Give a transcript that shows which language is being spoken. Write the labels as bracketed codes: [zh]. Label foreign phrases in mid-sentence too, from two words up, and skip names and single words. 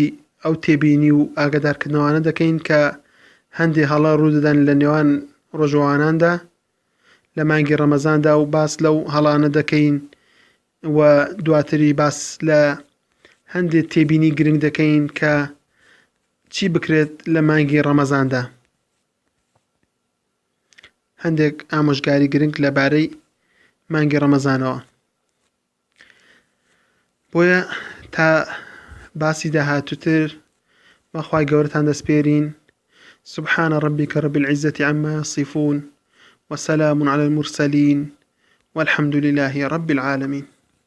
[ckb] ئەو تێبینی و ئاگادارکردنەوانە دەکەین کە هەندێک هەڵە ڕوودەدەن لە نێوان ڕۆژەواناندا لە مانگی ڕەمەزاندا و باس لەو هەڵانە دەکەین و دواتری باس لە هەندێک تێبینی گرنگ دەکەین کە چی بکرێت لە مانگی ڕەمەزاندا. هەندێک ئامۆژگاری گرنگ لەبارەی مانگی ڕەمەزانەوە. بۆیە تا باسی داهاتووتر بەخوای گەورەتان دەسپێرین. [ar] سبحان ربك رب العزة عما يصفون وسلام على المرسلين والحمد لله رب العالمين.